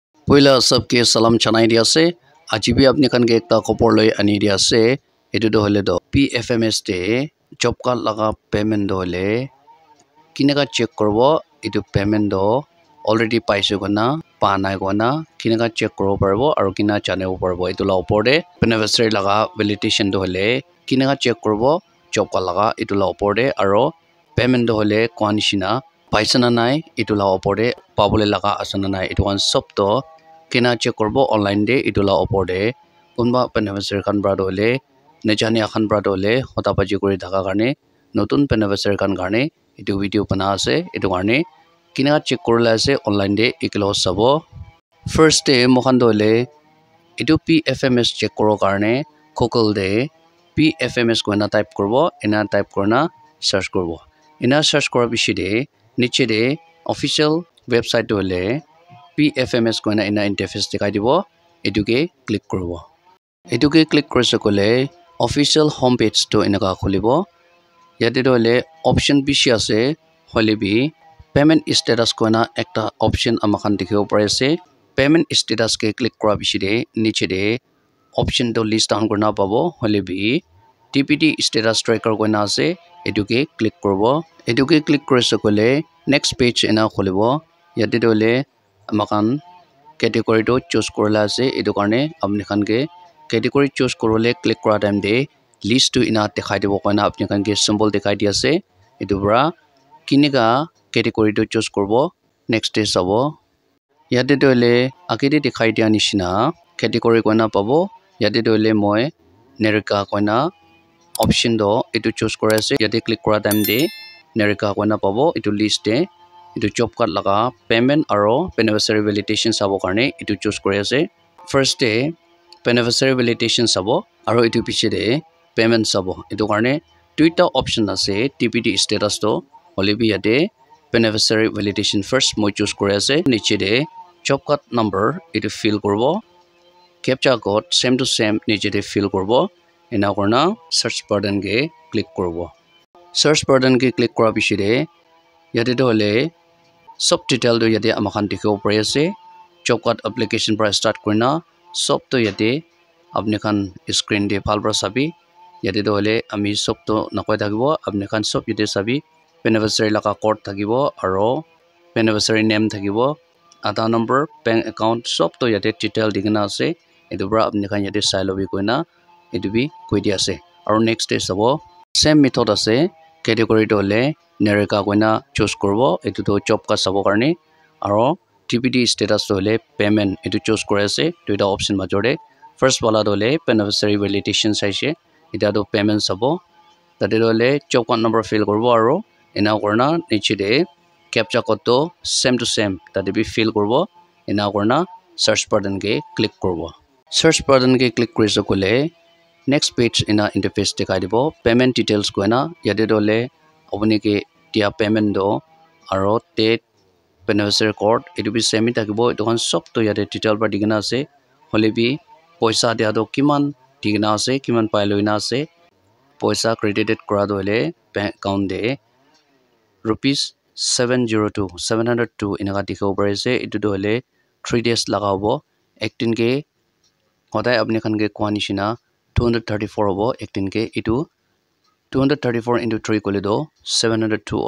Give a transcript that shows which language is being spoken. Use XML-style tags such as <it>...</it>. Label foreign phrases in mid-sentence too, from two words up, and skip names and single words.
<nag>Poila sabke salam chanai dia se aji bhi apni kan ke ekta khopor loi ani dia se etu do hole do PFMS te</nag> <en>job card</en> <nag>laga payment do hole kinega check korbo etu payment do already paise gona pa nai gona kinega check korbo parbo aru kina chanebo parbo etu la upor de beneficiary laga validation do hole kinega check korbo</nag> <en>job card</en> <nag>laga etu la upor de aru payment do hole kwanishina paisa na nai etu la upor de pabole laga asana nai etu kan sob to kina check korbo online de etu la upor de kunba beneficiary kan bra do hole nejani akhan bra do hole hota baji kori thaka karne notun beneficiary kan karne etu video bana ase etu karne kina check korla ase online de eklo sabo</nag> <en>first day</en> <nag>mokhan do hole etu PFMS check koro karne Google de PFMS koina type korbo ena type korna search korbo ena search kora bishi de niche de</nag> <en>official website</en> <nag>do hole PFMS koina ena interface dikhai dibo etuke click korbo etuke click korise kole</nag> <en>official homepage</en> <nag>to enaka khulibo yate do hole option bishi ase hole bi</nag> <en>payment status</en> <nag>koina ekta option amakhan dikhibo pare ase</nag> <en>payment status</en> <nag>ke click kora bishi de niche de option to</nag> <en>list down</en> <nag>korna pabo hole bi</nag> <en>TPD status tracker</en> <nag>koina ase etuke click korbo etuke click korise kole</nag> <en>next page</en> <nag>ena khulibo yate do hole amakan category to choose korla ase etu karne apni khan ke category choose korole click kora time de list to ina dekhai dibo koina apni khan ke symbol dekhai di ase etu bra kinega category to choose korbo</nag> <en>next day</en> <nag>sabo yate do hole akide dekhai dia nishina category koina pabo yate do hole moi nerika koina option do etu choose kora ase yate click kora time de nerika koina pabo etu list de etu</nag> <en>job card</en> <nag>laga payment aro</nag> <en>beneficiary validation</en> <nag>sabo karne etu choose kore ase</nag> <en>first day beneficiary validation</en> <nag>sabo aro etu piche de payment sabo etu karne duita option ase</nag> <en>TPD status</en> <nag>to holibi yate</nag> <en>beneficiary validation first</en> <nag>moi choose kore ase niche de job</nag> <en>card number</en> <nag>etu fill korbo</nag> <en>captcha code same to same</en> <nag>niche de fill korbo ena korna</nag> <en>search button</en> <nag>ke click korbo</nag> <en>search button</en> <nag>ke click kora piche de yate do hole sob detail do yate amakhan dikhibo pare ase</nag> <en>job card application</en> <nag>para start korna sob to yate apni khan screen de bhal para sabi yate do hole ami sob to nakoi thakibo apni khan sob yate sabi beneficiary laga code thakibo aro</nag> <en>beneficiary name</en> <nag>thakibo</nag> <en>Aadhaar number bank account</en> <nag>sob to yate detail dikena ase etu bra apni khan yate sai lobi koina etu bi koi di ase aro</nag> <en>next day</en> <nag>sabo</nag> <en>same method</en> <nag>ase category do hole nerika koina choose korbo etu to job ka sabo karne aro</nag> <en>TPD status</en> <nag>to hole payment etu choose kore ase duita option major de first wala do hole</nag> <en>beneficiary validation</en> <nag>saise eta do payment sabo tate do hole</nag> <en>job card number</en> <nag>fill korbo aro ena korna niche de</nag> <en>captcha code</en> <nag>to</nag> <en>same to same</en> <nag>tate bi fill korbo ena korna</nag> <en>search button</en> <nag>ke click korbo</nag> <en>search button</en> <nag>ke click korise kole</nag> <en>next page</en> <nag>ena interface dekhai dibo</nag> <en>payment details</en> <nag>koina yate do hole apni ke dia payment do aro date</nag> <en>beneficiary code</en> <nag>etu bi same thakibo etu kan sob to yate detail para dikena ase hole bi paisa dia do kiman dikena ase kiman pai loina ase paisa credited kora do hole</nag> <en>bank account</en> <nag>de rupees 702 enaka dikhibo pare ase etu do hole</nag> <en>3 days</en> <nag>laga hobo 18 ke hodai apni khan ke kwanishina 234 hobo 18 ke etu 234 into 3 kole do 702</nag>